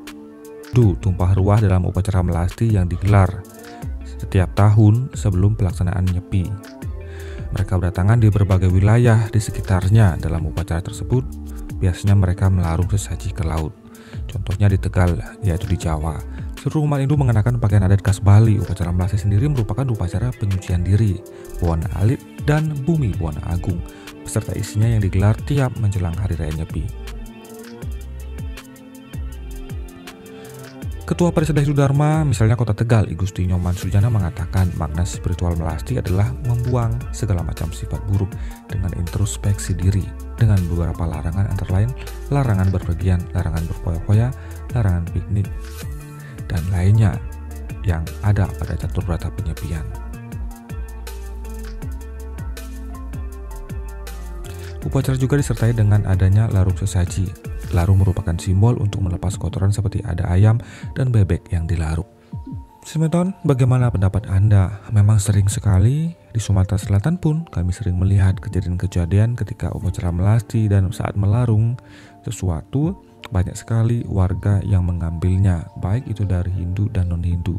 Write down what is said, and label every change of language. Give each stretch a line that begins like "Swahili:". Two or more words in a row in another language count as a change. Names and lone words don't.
Indonesian: Tumpah ruah dalam upacara melasti yang digelar setiap tahun sebelum pelaksanaan Nyepi. Mereka berdatangan di berbagai wilayah di sekitarnya. Dalam upacara tersebut, biasanya mereka melarung sesaji ke laut. Contohnya di Tegal, yaitu di Jawa. Seluruh umat Hindu mengenakan pakaian adat khas Bali. Upacara melasti sendiri merupakan upacara penyucian diri, Buana Alit, dan Bumi Buana Agung, beserta isinya yang digelar tiap menjelang Hari Raya Nyepi. Ketua Parisada Hindu Dharma, misalnya Kota Tegal, I Gusti Nyoman Sujana, mengatakan makna spiritual melasti adalah membuang segala macam sifat buruk dengan introspeksi diri, dengan beberapa larangan antara lain larangan berpergian, larangan berfoya-foya, larangan piknik, dan lainnya yang ada pada catur berata penyepian. Upacara juga disertai dengan adanya larung sesaji. Larung merupakan simbol untuk melepas kotoran seperti ada ayam dan bebek yang dilarung. Semeton, bagaimana pendapat Anda? Memang sering sekali di Sumatera Selatan pun kami sering melihat kejadian-kejadian ketika upacara melasti dan saat melarung sesuatu, banyak sekali warga yang mengambilnya, baik itu dari Hindu dan non-Hindu.